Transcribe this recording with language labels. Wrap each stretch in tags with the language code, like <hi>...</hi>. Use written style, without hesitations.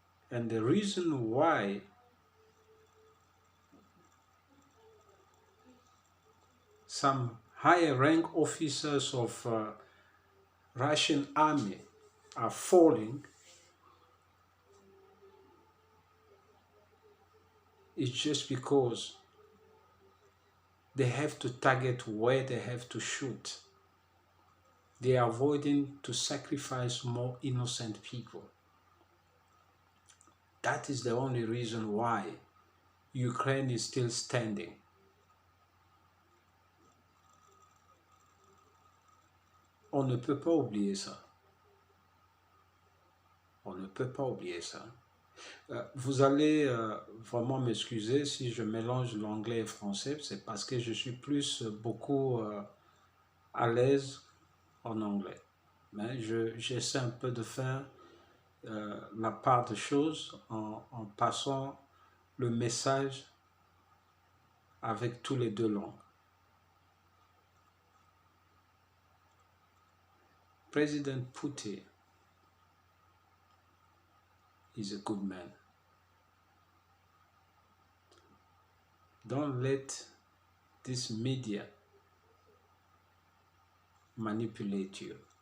<en>And the reason why some higher rank officers of Russian army are falling is just because they have to target where they have to shoot. They are avoiding to sacrifice more innocent people. That is the only reason why Ukraine is still standing.</en> <fr>On ne peut pas oublier ça. On ne peut pas oublier ça. Vous allez vraiment m'excuser si je mélange l'anglais et le français, c'est parce que je suis beaucoup à l'aise en anglais. Mais j'essaie un peu de faire la part des choses en passant le message avec tous les deux langues.</fr> <en>President Putin is a good man. Don't let this media manipulate you.</en>